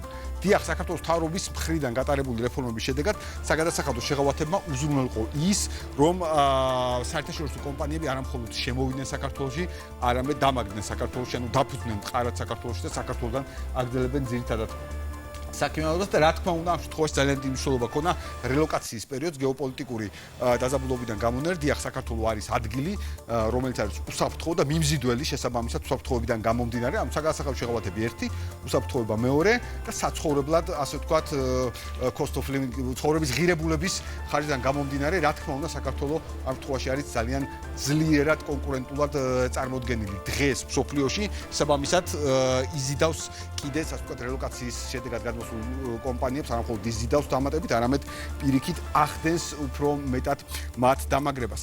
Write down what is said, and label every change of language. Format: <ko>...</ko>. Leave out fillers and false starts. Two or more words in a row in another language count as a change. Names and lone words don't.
<ka>დიახ, საქართველოს მთავრობის მხრიდან გატარებული რეფორმების შედეგად საგადასახადო შეღავათებმა უზრუნველყო ის რომ საერთაშორისო კომპანიები არა მხოლოდ შემოვიდნენ საქართველოში, არამედ დამაგდნენ საქართველოში, ანუ დაფუძნენ მყარად საქართველოში და საქართველოსგან აგრძელებენ ძირითადად საქმიანობას და რა თქმა უნდა ამ შემთხვევაში ძალიან დიდი მნიშვნელობა ქონა რელოკაციის პერიოდს გეოპოლიტიკური დაზაბულობიდან გამონერ. დიახ, საქართველო არის ადგილი, რომელიც არის უსაფრთხო და მიმზიდველი შესაბამისად უსაფრთხოებიდან გამომდინარე, ამ საგადასახადო შეღავათები ერთი, უსაფრთხოება მეორე და საცხოვრებლად, ასე ვთქვათ,</ka> <en>cost of living</en> <ka>ცხოვრების ღირებულების ხარჯიდან გამომდინარე, რა თქმა უნდა საქართველო ამ შემთხვევაში არის ძალიან ძლიერად კონკურენტულად წარმოდგენილი დღეს მსოფლიოში, შესაბამისად იზიდავს კიდეც, ასე ვთქვათ, რელოკაციის შედეგად კომპანიებს არა მხოლოდ იზიდავს დამატებით, არამედ პირიქით ახდენს უფრო მეტად მათ დამაგრებას.</ka>